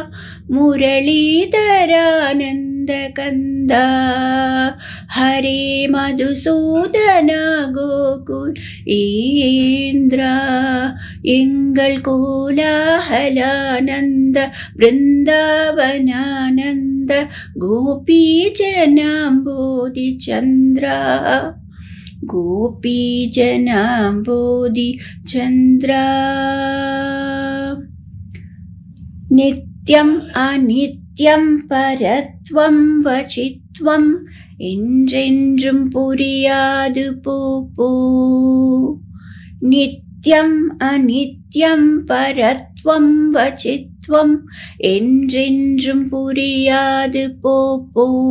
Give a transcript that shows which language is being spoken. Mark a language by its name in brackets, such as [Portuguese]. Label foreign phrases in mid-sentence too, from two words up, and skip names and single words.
[Sanskrit] मुरलीधरानंद कंद हरे मधुसूदन गोकुल इंद्र एंगल कोलाहलानंद वृंदावनानंद गोपी जनांबोधि चंद्र गोपी जनांबोधि चंद्र नित्यं अनित्यं नित्यं परत्वं वशित्वं [Tamil] என்றென்றும் புரியாது போ போ. [Sanskrit] नित्यं अनित्यं परत्वं वशित्वं [Tamil] என்றென்றும் புரியாது போ போ.